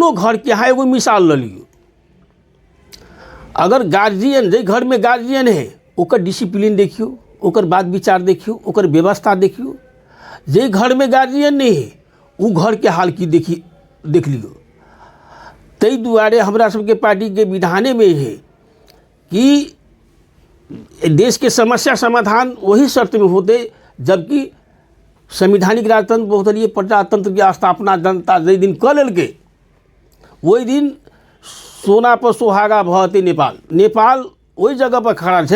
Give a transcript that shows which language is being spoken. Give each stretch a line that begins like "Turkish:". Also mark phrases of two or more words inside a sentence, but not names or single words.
Maithili: कोनो घर के यहाँ एगो मिसाल ल लियो, अगर गार्जियन जे घर में गार्जियन है ओकर डिसिप्लिन देखियो, ओकर बात विचार देखियो, ओकर व्यवस्था देखियो। जे घर में गार्जियन नहीं है वो घर के हाल की देख लियो। तई दुआरे हमरा सबके पार्टी के विधाने में है कि देश के समस्या समाधान वही शर्त में होते जबकि संवैधानिक राजतंत्र बहुदलीय प्रजातंत्र की स्थापना जनता जे दिन क लेलकै वही दिन सोना पर सुहागा भते नेपाल वही जगह पर खड़ा है।